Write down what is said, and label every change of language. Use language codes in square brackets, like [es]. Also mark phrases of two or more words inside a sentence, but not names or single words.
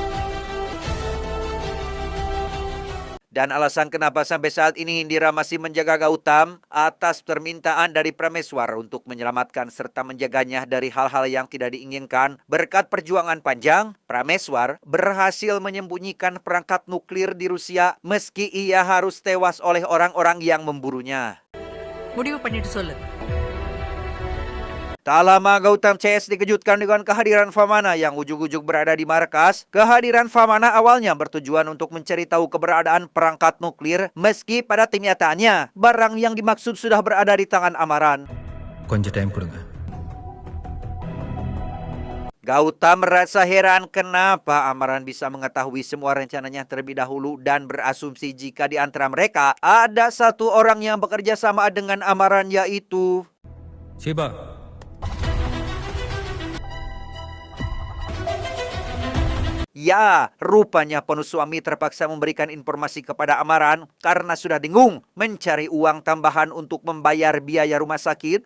[id] Dan alasan kenapa sampai saat ini Indira masih menjaga Gautam atas permintaan dari Prameswar untuk menyelamatkan serta menjaganya dari hal-hal yang tidak diinginkan. Berkat perjuangan panjang, Prameswar berhasil menyembunyikan perangkat nuklir di Rusia meski ia harus tewas oleh orang-orang yang memburunya. [ta] முடிவு பண்ணிட்டு சொல்லு. [id] Tak lama Gautam CS dikejutkan dengan kehadiran Vamana yang ujug-ujug berada di markas. Kehadiran Vamana awalnya bertujuan untuk mencari tahu keberadaan perangkat nuklir, meski pada kenyataannya barang yang dimaksud sudah berada di tangan Amaran. [ta] கொஞ்சம் டைம் கொடுங்க. [id] Gautam merasa heran kenapa Amaran bisa mengetahui semua rencananya terlebih dahulu dan berasumsi jika di antara mereka ada satu orang yang bekerja sama dengan Amaran, yaitu ஷீபா, ya, rupanya Ponuswami terpaksa memberikan informasi kepada Amaran karena sudah dengung mencari uang tambahan untuk membayar biaya rumah sakit.